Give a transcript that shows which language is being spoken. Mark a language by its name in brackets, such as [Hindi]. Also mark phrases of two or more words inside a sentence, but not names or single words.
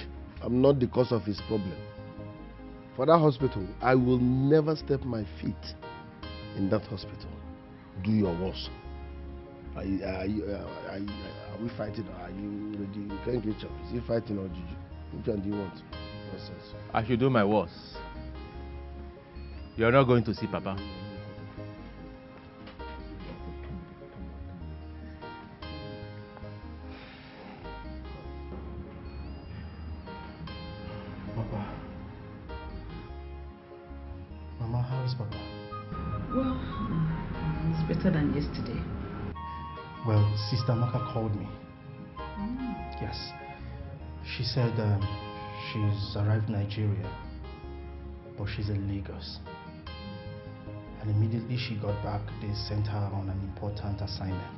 [English] I'm not the cause of his problem. For that hospital, I will never step my feet in that hospital. Do your worst. Are we fighting or are you ready? You can't get up. Is he fighting or juju? Which one do you want? Nonsense. I should do my worst. You're not going to see Papa. Papa. Mama, how is Papa? Well, it's better than yesterday. Well, Sister Maka called me. Yes. She said she's arrived in Nigeria, but she's in Lagos. And immediately she got back, they sent her on an important assignment.